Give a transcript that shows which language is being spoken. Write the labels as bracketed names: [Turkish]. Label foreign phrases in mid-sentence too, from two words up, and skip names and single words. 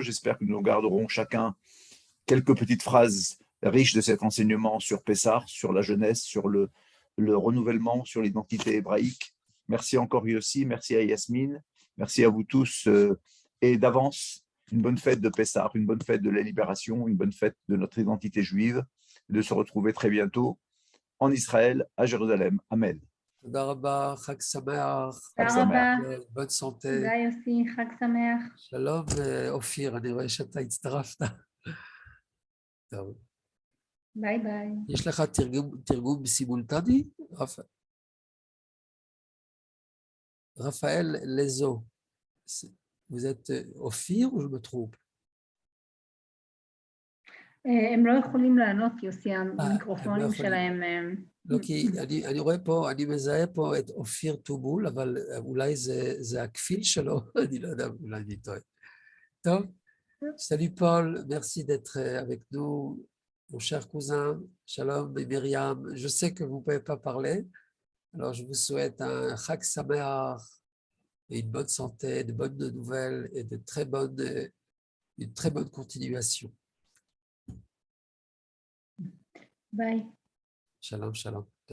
[French] J'espère que nous garderons chacun quelques petites phrases riches de cet enseignement sur Pessah, sur la jeunesse, sur le renouvellement, sur l'identité hébraïque. Merci encore Yossi, merci à Yasmine, merci à vous tous et d'avance, une bonne fête de Pessah, une bonne fête de la libération, une bonne fête de notre identité juive, et de se retrouver très bientôt en Israël, à Jérusalem. Amen. [Hebrew] תודה רבה, חג שמח, חג תודה שמח. רבה. [French] bonne santé. [Hebrew] תודה יוסי, חג שמח. שלום, אופיר, אני רואה שאתה הצטרפת. טוב. ביי ביי. יש לך תרגום סימולטני? רפאל לזו, [French] vous êtes אופיר ou je me trompe? [Hebrew] הם לא יכולים לענות, יוסי, המיקרופונים שלהם. לא, כי אני רואה פה, אני מזהה פה את אופיר טובול, אבל אולי זה הכפיל שלו, אני לא יודע, אולי אני טועה. טוב, [French] salut Paul, merci d'être avec nous, mon cher cousin, Shalom et Myriam. Je sais que vous ne pouvez pas parler, alors je vous souhaite un [Hebrew] חג שמח [French] et une bonne santé, de bonnes nouvelles et une très bonne continuation. [Hebrew] ביי. שלום, שלום.